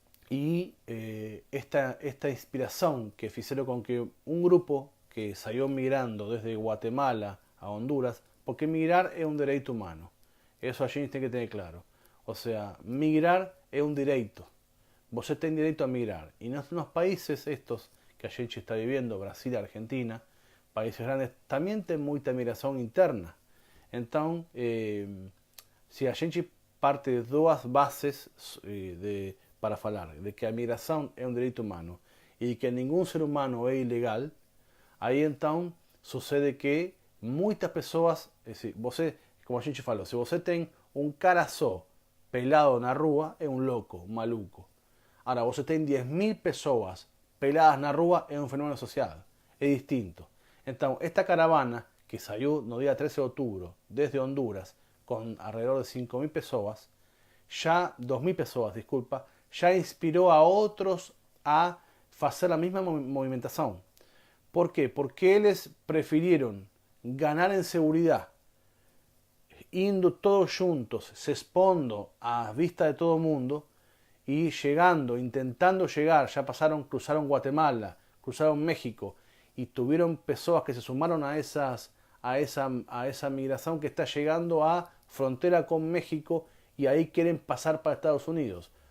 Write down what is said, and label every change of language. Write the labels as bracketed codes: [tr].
[es] Y esta inspiración que hicieron con que un grupo que salió migrando desde Guatemala a Honduras, porque migrar es un derecho humano, eso [pt] a gente [es] tiene que tener claro. O sea, migrar es un derecho. [pt] você tem direito a migrar. E nos países estos que a gente está vivendo, Brasil e Argentina, países grandes, também tem muita migração interna. Então, se a gente parte de duas bases para falar, de que a migração é um direito humano e que nenhum ser humano é ilegal, aí então sucede que muitas pessoas, você, como a gente falou, se você tem um cara só pelado na rua, é um louco, um maluco. Agora, você tem 10.000 pessoas peladas na rua, é um fenômeno social, é distinto. Então, [es] esta caravana que salió no día 13 de octubre desde Honduras con alrededor de 5.000 personas, ya 2.000 personas, disculpa, ya inspiró a otros a hacer la misma movimentación. ¿Por qué? Porque ellos prefirieron ganar en seguridad, [pt] indo todos juntos, se expondo [es] a vista de todo el mundo y llegando, intentando llegar, ya pasaron, cruzaron Guatemala, cruzaron México y tuvieron personas que se sumaron a esa migración que está llegando a frontera con México y ahí quieren pasar para Estados Unidos.